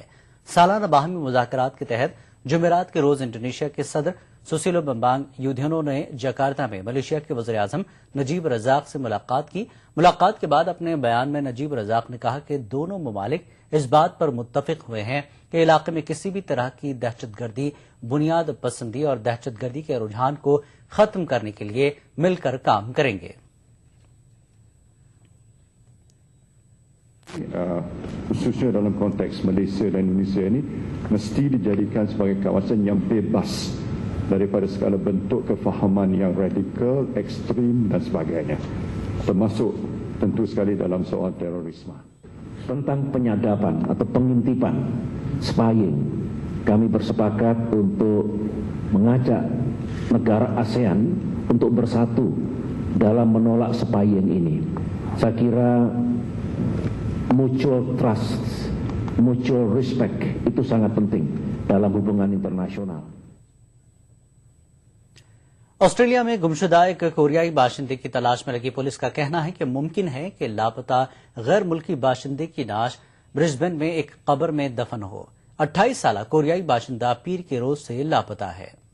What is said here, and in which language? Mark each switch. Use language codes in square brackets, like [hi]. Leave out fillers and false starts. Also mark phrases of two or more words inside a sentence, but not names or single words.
[ur] سالانہ باہمی مذاکرات کے تحت جمعرات کے روز انڈونیشیا کے صدر سوسیلو بمبانگ یودھیونو نے جکارتہ میں ملائیشیا کے وزیر اعظم نجیب رزاق سے ملاقات کی. ملاقات کے بعد اپنے بیان میں نجیب رزاق نے کہا کہ دونوں ممالک اس بات پر متفق ہوئے ہیں کہ علاقے میں کسی بھی طرح کی دہشت گردی، بنیاد پسندی اور دہشت گردی کے رجحان کو ختم کرنے کے لیے مل کر کام کریں گے. [ms] Khususnya dalam konteks Malaysia dan Indonesia ini mesti dijadikan sebagai kawasan yang bebas daripada segala bentuk kefahaman yang radikal, ekstrim dan sebagainya, termasuk tentu sekali dalam soal terorisme. [id] Tentang penyadapan atau pengintipan, spying, kami bersepakat untuk mengajak negara ASEAN untuk bersatu dalam menolak spying ini. Saya kira [en] mutual trust, mutual respect [id] itu sangat penting dalam hubungan internasional. [ur] آسٹریلیا میں گمشدہ ایک کوریائی باشندے کی تلاش میں لگی پولیس کا کہنا ہے کہ ممکن ہے کہ لاپتہ غیر ملکی باشندے کی لاش برسبین میں ایک قبر میں دفن ہو. 28 سالہ کوریائی باشندہ پیر کے روز سے لاپتہ ہے.